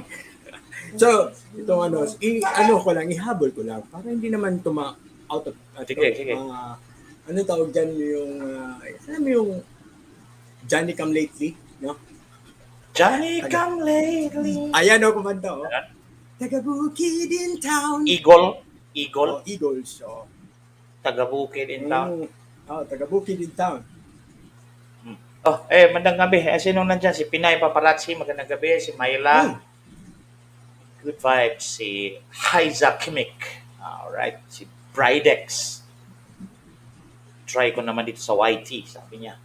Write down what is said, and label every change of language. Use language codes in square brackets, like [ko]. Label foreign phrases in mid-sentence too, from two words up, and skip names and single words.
[tl] So, itong ko lang, ihabol ko lang. Para hindi naman [en] out of... [tl] Sige. Ano tawag dyan yung... alam mo yung Johnny Come Lately? No? Johnny Come Lately. Ayan kumanta Taga-Bukid in Town. Eagle? Eagles. Taga-Bukid in Town. Taga-Bukid in Town. Magandang gabi. Sino nandyan? Si Pinay Paparazzi. Magandang gabi. Si Myla. [en] Good vibes. [tl] Si Haiza Kimik. Alright. Si Bridex. Try ko naman dito sa YT. Sabi niya.